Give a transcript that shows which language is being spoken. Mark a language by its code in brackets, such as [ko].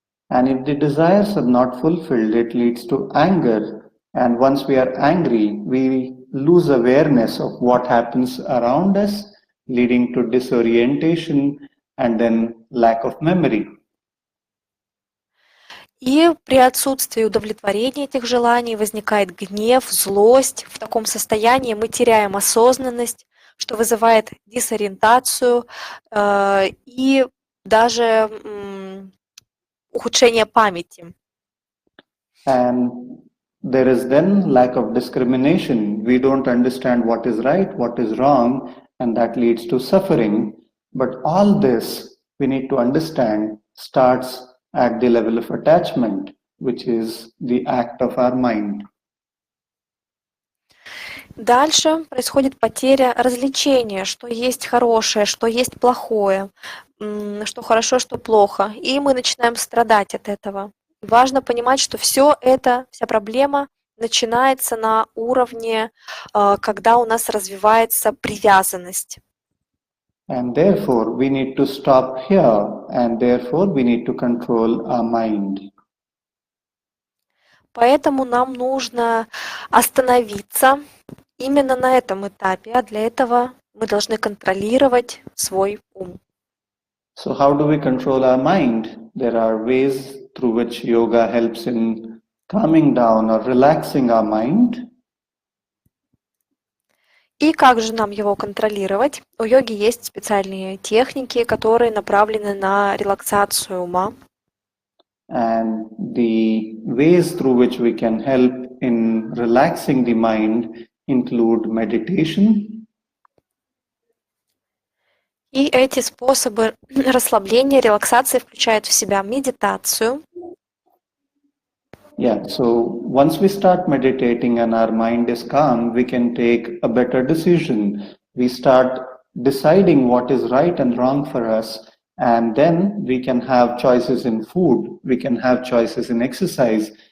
[en] And if the desires are not fulfilled, it leads to anger. And once we are angry, we lose awareness of what happens around us, leading to disorientation and then lack of memory. [ru] И при отсутствии удовлетворения этих желаний возникает гнев, злость. В таком состоянии мы теряем осознанность, что вызывает дезориентацию и даже ухудшение памяти. [en] And there is then lack of discrimination. We don't understand what is right, what is wrong, and that leads to suffering. But all this, we need to understand, starts at the level of attachment, which is the act of our mind. [ru] Дальше происходит потеря различения, что есть хорошее, что есть плохое, что хорошо, что плохо. И мы начинаем страдать от этого. Важно понимать, что все это, вся проблема начинается на уровне, когда у нас развивается привязанность. [en] And therefore, we need to stop here, and therefore, we need to control our mind. [ru] Поэтому нам нужно остановиться именно на этом этапе, а для этого мы должны контролировать свой ум. [en] So how do we control our mind? There are ways through which yoga helps in calming down or relaxing our mind. [ru] И как же нам его контролировать? У йоги есть специальные техники, которые направлены на релаксацию ума. [en] And the ways through which we can help in relaxing the mind include meditation. [ru] И эти способы расслабления, релаксации включают в себя медитацию. [en] Yeah, so once we start meditating and our mind is calm, we can take a better decision. We start deciding what is right and wrong for us, and then we can have choices in food, we can have choices in exercise.